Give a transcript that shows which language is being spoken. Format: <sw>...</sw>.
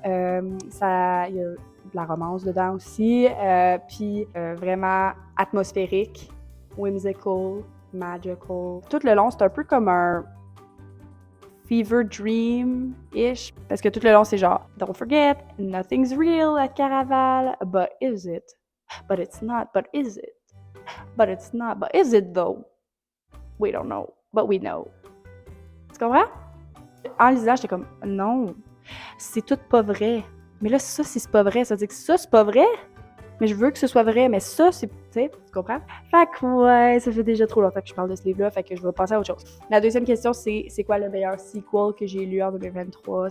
<fr>Il y a de la romance dedans aussi, puis vraiment atmosphérique,</fr> <en>whimsical, magical.</en> <fr>Tout le long, c'est un peu comme un</fr> <en>fever dream-ish,</en> <fr>parce que tout le long, c'est genre «</fr> <en>Don't forget, nothing's real at Caraval, but is it? But it's not, but is it? But it's not, but is it though? We don't know, but we know. »</en> <fr>Tu comprends? En lisant, j'étais comme « Non, c'est tout pas vrai. » Mais là, ça, si c'est pas vrai, ça veut dire que ça, c'est pas vrai, mais je veux que ce soit vrai, mais ça, c'est... Tu sais, tu comprends? Fait que ouais, ça fait déjà trop longtemps que je parle de ce livre-là, fait que je vais passer à autre chose. La deuxième question, c'est quoi le meilleur sequel que j'ai lu en 2023?</fr>